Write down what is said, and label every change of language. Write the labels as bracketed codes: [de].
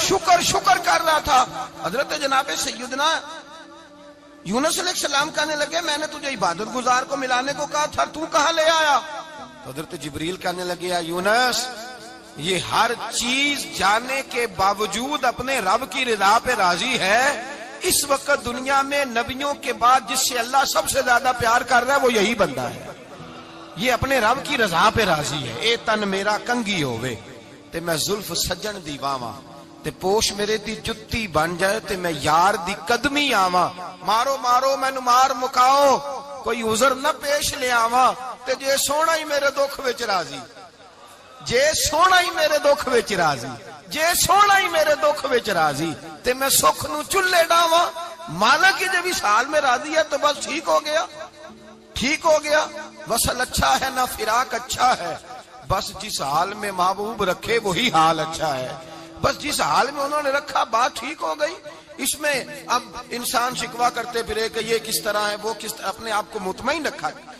[ur] شکر شکر کر رہا تھا. حضرت جناب سیدنا یونس علیہ السلام کہنے لگے میں نے تجھے عبادت گزار کو ملانے کو کہا تھا، تو کہاں لے آیا؟ حضرت جبریل کہنے لگے یا یونس یہ ہر چیز جانے کے باوجود اپنے رب کی رضا پہ راضی ہے. اس وقت دنیا میں نبیوں کے بعد جس سے اللہ سب سے زیادہ پیار کر رہا ہے وہ یہی بندہ ہے. یہ اپنے رب کی رضا پہ راضی ہے. [pa] اے تن میرا کنگھی ہووے تے میں زلف سجن دی واواں, تے پوش میرے دی جتی بن جائے تے میں یار دی قدمی آواں. مارو مارو مینوں مار مکاؤ, کوئی عذر نہ پیش لے آواں, تے جے سونا ہی میرے دکھ وچ راضی, جے سونا ہی میرے دکھ وچ راضی, جے سونا ہی میرے دکھ وچ راضی, تے میں سکھ نو چلے ڈاواں. [ur] مانا کہ جب اس حال میں راضی ہے تو بس ٹھیک ہو گیا, ٹھیک ہو گیا. وصل اچھا ہے نہ فراق اچھا ہے, بس جس حال میں محبوب رکھے وہی حال اچھا ہے. بس جس حال میں انہوں نے رکھا بات ٹھیک ہو گئی. اس میں اب انسان شکوا کرتے پھرے کہ یہ کس طرح ہے وہ کس طرح, اپنے آپ کو مطمئن رکھا.